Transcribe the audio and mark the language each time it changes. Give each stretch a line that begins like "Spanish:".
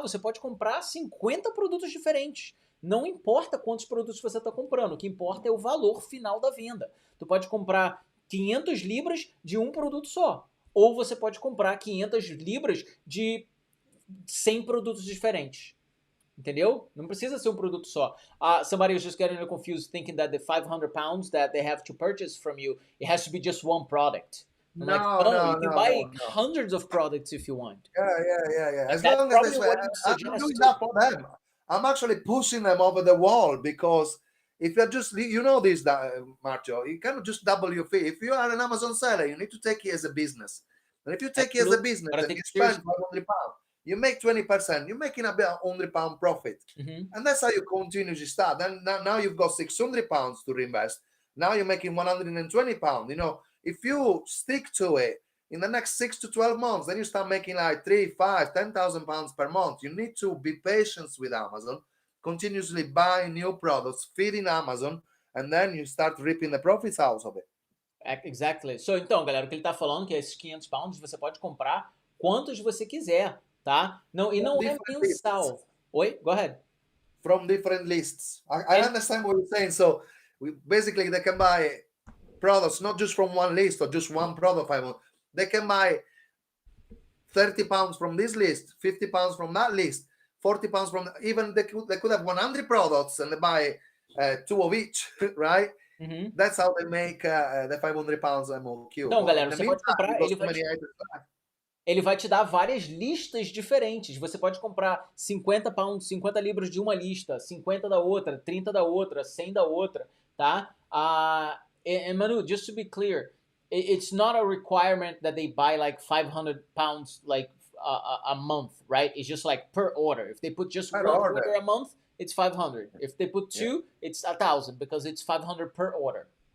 Portuguese: Você pode comprar 50 produtos diferentes. Não importa quantos produtos você está comprando, o que importa é o valor final da venda. Tu pode comprar 500 libras de um produto só. Ou você pode comprar 500 libras de 100 produtos diferentes. Entendeu? Não precisa ser um produto só.
English: Somebody was just getting confused thinking that the 500 pounds that they have to purchase from you, it has to be just one product. I'm like, no, you can buy hundreds of products if you want. Yeah. As long as this way, I'm doing that for them. I'm actually pushing them over the wall because if you're just, you know this, Marcio, you cannot just double your fee. If you are an Amazon seller, you need to take it as a business. And if you take it as a business and you spend 500 pounds, you make 20%, you're making about £100 profit. And that's how you continuously start. And now you've got 600 pounds to reinvest. Now you're making 120 pounds. You know, if you stick to it in the next 6 to 12 months, then you start making like 3, 5, 10,000 pounds per month. You need to be patient with Amazon, continuously buying new products, feeding Amazon, and then you start reaping the profits out of it. Exactly.
Portuguese: So, então, galera, o que ele tá falando é que esses 500 pounds você pode comprar quantos você quiser. Tá? Não, e não é mensal. Oi?
English: Go ahead. From different lists. I understand what you're saying. So basically they can buy products not just from one list or just one product. They can buy 30 pounds from this list, 50 pounds from that list, 40 pounds from even they could have 100 products and they buy 2 of each, right? That's how they make the 500 pounds MOQ.
Portuguese: Então, galera, você pode comprar, ele vai te dar várias listas diferentes. Você pode comprar 50 pounds, 50 libras de uma lista, 50 da outra, 30 da outra, 100 da outra, tá?
English: And Manu, just to be clear, it's not a requirement that they buy like 500 pounds like a month, right? It's just like per order. If they put just one order a month, it's 500. If they put two, it's 1,000 because it's 500 per order.